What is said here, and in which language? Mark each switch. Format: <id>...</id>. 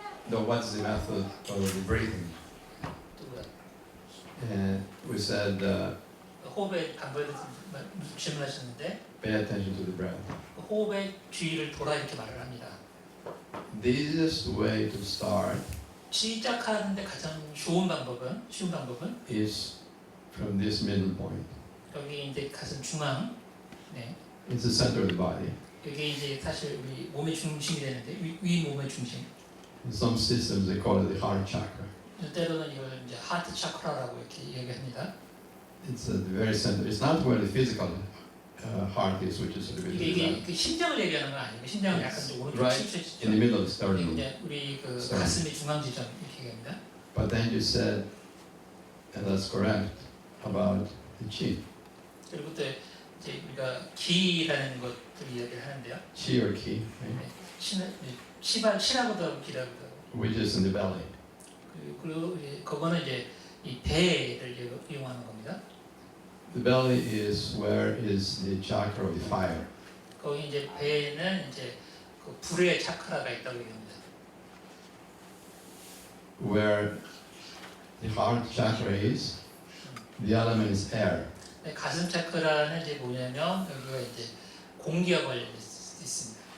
<en>What's the method of the breathing? And we said</en> <ko>호흡의 방법에 대해서 질문하셨는데</ko> <en>pay attention to the breath.</en> <ko>호흡의 주의를 돌아 이렇게 말을 합니다.</ko> <en>The easiest way to start</en> <ko>시작하는데 가장 쉬운 방법은</ko> <en>is from this middle point.</en> <ko>여기 이제 가슴 중앙, 네,</ko> <en>It's the center of the body.</en> <ko>여기 이제 사실 우리 몸의 중심이 되는데 위 몸의 중심.</ko> <en>In some systems they call it the heart chakra.</en> <ko>때로는 이걸 이제 하트 차크라라고 이렇게 얘기합니다.</ko> <en>It's at the very center. It's not where the physical heart is, which is a little bit to the</en> <ko>이게</ko> <en>left.</en> <ko>그 심장을 얘기하는 건 아니고 심장은 약간 좀 오른쪽</ko> <en>Right</en> <ko>침체시죠.</ko> <en>in the middle of the sternum.</en> <ko>이제 우리 그</ko> <en>Sternum.</en> <ko>가슴의 중앙 지점 이렇게 얘기합니다.</ko> <en>But then you said, and that's correct, about the chi.</en> <ko>그리고 또 이제 우리가 기라는 것들 이야기를 하는데요.</ko> <en>Chi or ki, right?</en> <ko>치라고도 기라고도 하고.</ko> <en>Which is in the belly.</en> <ko>그리고 이제 그거는 이제 이 배를 이용하는 겁니다.</ko> <en>The belly is where is the chakra of the fire.</en> <ko>거기 이제 배에는 이제 그 불의 차크라가 있다고 얘기합니다.</ko> <en>Where the heart chakra is, the element is air.</en> <ko>가슴 차크라는 이제 뭐냐면 여기가 이제 공기와 관련이 있습니다.</ko>